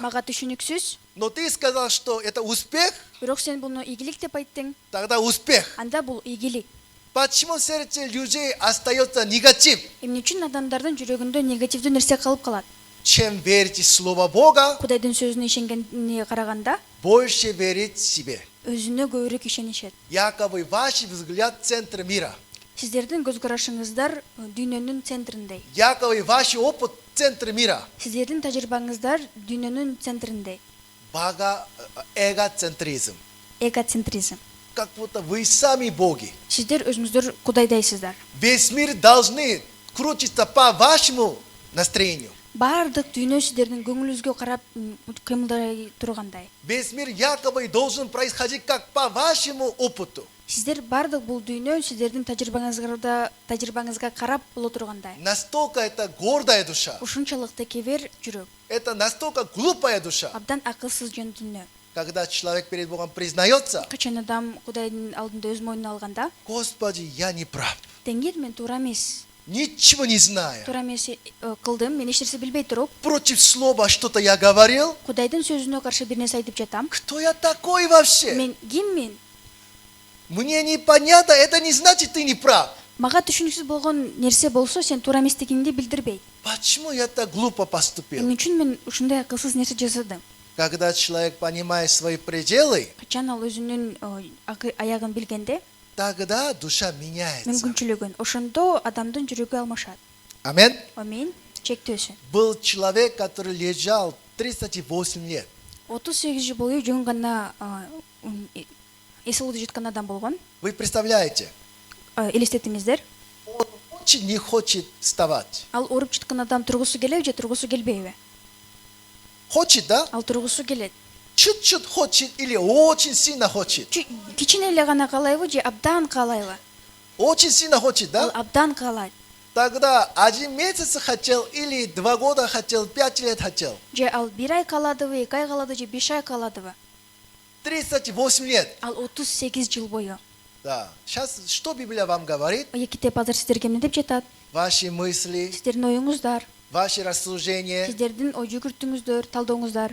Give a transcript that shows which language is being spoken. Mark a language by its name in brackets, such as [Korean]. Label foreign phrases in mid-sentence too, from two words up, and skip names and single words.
[Kyrgyz] Мага түшүнүксүз. [Russian] Но ты сказал, что это успех, [Kyrgyz] Бирок сен буну ийгилик деп айттың. [Russian] тогда успех. [Kyrgyz] Анда бул ийгилик. [Russian] Почему в сердце людей остается негатив? [Kyrgyz] Эмне үчүн адамдардын жүрөгүндө негативдүү нерсе калып калат? [Russian] Чем верите в Слово Бога, [Kyrgyz] Кудайдын сөзүнө ишенгенине караганда, [Russian] больше верить себе. [Kyrgyz] өзүнө көбүрөөк ишенишет. [Russian] Якобы ваш взгляд – центр мира. [Kyrgyz] Сиздердин көз карашыңыздар дүйнөнүн центриндей. [Russian] Якобы ваш опыт – центр мира. [Kyrgyz] Сиздердин тажрыйбаңыздар дүйнөнүн центриндей. [Russian] Эгоцентризм. [Kyrgyz] Эгоцентризм. [Russian] Как будто вы сами боги. [Kyrgyz] Сиздер өзүңүздөр Кудайдайсыздар. [Russian] Весь мир должны крутиться по вашему настроению. [Kyrgyz] Баардык дүйнө сиздердин көңүлүңүзгө карап кыймылдай тургандай. [Russian] Весь мир якобы должен происходить как по вашему опыту. [Kyrgyz] Сиздер баардык бул дүйнө сиздердин тажрыйбаңызга карап боло тургандай. [Russian] Настолько это гордая душа. [Kyrgyz] Ушунчалык текебер жүрөк. [Russian] Это настолько глупая душа. [Kyrgyz] Абдан акылсыз жөн дүйнө. [Russian] Когда человек перед Богом признается, [Kyrgyz] Качан адам Кудайдын алдында өз моюна алганда, [Russian] Господи, я не прав. [Kyrgyz] Теңир мен туура эмес. [Russian] Ничего не знаю. [Kyrgyz] Туура эмес кылдым, мен эч нерсе билбей туруп, [Russian] Против слова что-то я говорил. [Kyrgyz] Кудайдын сөзүнө каршы бир нерсе айтып жатам. [Russian] Кто я такой вообще? [Kyrgyz] Мен киммин? [Russian] Мне непонятно, это не значит, ты не прав. [Kyrgyz] Мага түшүнүксүз болгон нерсе болсо, сен туура эместигиңди билдирбейт. [Russian] Почему я так глупо поступил? [Kyrgyz] Эмне үчүн мен ушундай акылсыз нерсе жасадым? [Russian] Когда человек понимает свои пределы, [Kyrgyz] качан ал өзүнүн аягын билгенде, [Russian] тогда душа меняется. [Kyrgyz] мүмкүнчүлүгүн, ошондо адамдын жүрөгү алмашат. [Russian] Аминь. [Kyrgyz] Амин. Чектөөсүн. [Russian] Был человек, который лежал 38 лет. [Kyrgyz] 38 жыл бою жөн гана эс алууда жаткан адам болгон. [Russian] Вы представляете, [Kyrgyz] Элестетиңиздер. [Russian] он очень не хочет вставать. [Kyrgyz] Ал ооруп жаткан адам тургусу келеби же тургусу келбейби? [Russian] Хочет, да? [Kyrgyz] Ал тургусу келет. [Russian] Чуть-чуть хочет или очень сильно хочет? [Kyrgyz] Кичине эле гана каалайбы же абдан каалайбы? [Russian] Очень сильно хочет, [Kyrgyz] Ал [Russian] да? [Kyrgyz] абдан каалайт. [Russian] Тогда 1 месяц хотел или 2 года хотел, 5 лет хотел. [Kyrgyz] Же ал 1 ай кааладыбы, 2 ай каалады же 5 ай кааладыбы? [Russian] 38 лет. [Kyrgyz] Ал 38 жыл бою. [Russian] Да. Сейчас что Библия вам говорит? [Kyrgyz] Китеп азыр сиздерге эмне деп жатат? [Russian] Ваши мысли, [Kyrgyz] Сиздердин оюңуздар, [Russian] ваши рассуждения, [Kyrgyz] сиздердин ой жүгүртүүңүздөр, талдооңуздар,